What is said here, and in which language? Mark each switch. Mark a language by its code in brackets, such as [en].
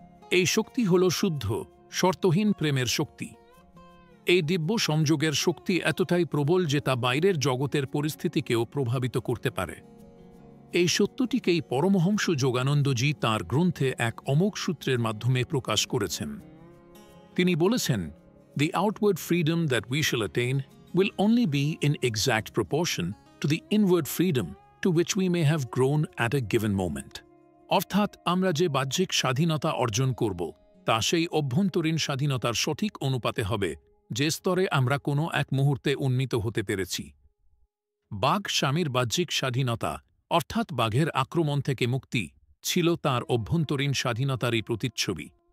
[bn] এই শক্তি হল শুদ্ধ, শর্তহীন প্রেমের শক্তি। এই দিব্য সংযোগের শক্তি এতটাই প্রবল যে তা বাইরের জগতের পরিস্থিতিকেও প্রভাবিত করতে পারে। এই সত্যটিকেই পরমহংস যোগানন্দজি তাঁর গ্রন্থে এক অমোঘ সূত্রের মাধ্যমে প্রকাশ করেছেন। তিনি বলেছেন, [en] "The outward freedom that we shall attain will only be in exact proportion to the inward freedom to which we may have grown at a given moment." [bn] অর্থাৎ আমরা যে বাহ্যিক স্বাধীনতা অর্জন করব, তা সেই অভ্যন্তরীণ স্বাধীনতার সঠিক অনুপাতে হবে, যে স্তরে আমরা কোনো এক মুহূর্তে উন্নীত হতে পেরেছি। বাঘ স্বামীর বাহ্যিক স্বাধীনতা, অর্থাৎ বাঘের আক্রমণ থেকে মুক্তি, ছিল তাঁর অভ্যন্তরীণ স্বাধীনতারই প্রতিচ্ছবি।